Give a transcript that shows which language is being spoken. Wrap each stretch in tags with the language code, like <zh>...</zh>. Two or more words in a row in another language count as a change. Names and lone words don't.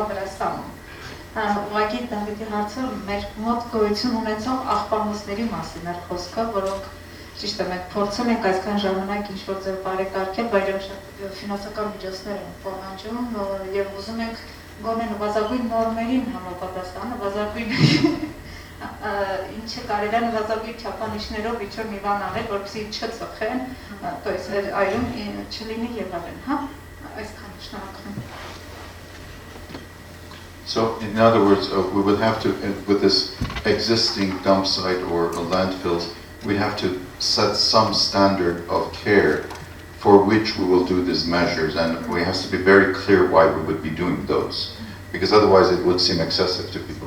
<hy>Վրաստանում։ Ուղղակի Դավիթի հարցը մեր մոտ գոյություն ունեցող աղբամոսների մասին էր խոսքը, որոնք ճիշտ է մենք փորձում ենք այսքան ժամանակ ինչ-որ ձև բարեկարգել, բայց շատ ֆինանսական միջոցներ են պահանջում եւ ուզում ենք գոնե նվազագույն նորմերին համապատասխան, նվազագույն ինչը կարելի է նվազագույն չափանիշներով ինչ-որ մի բան անել, որպեսզի չծխեն,</hy> <ru>то есть</ru> <hy>այրում չլինի եւ այլն, հա, այսքան շնորհակալ եմ։</hy> <en>So, in other words, we would have to, with this existing dump site or landfills, we have to set some standard of care for which we will do these measures, and we have to be very clear why we would be doing those, because otherwise it would seem excessive to people.</en>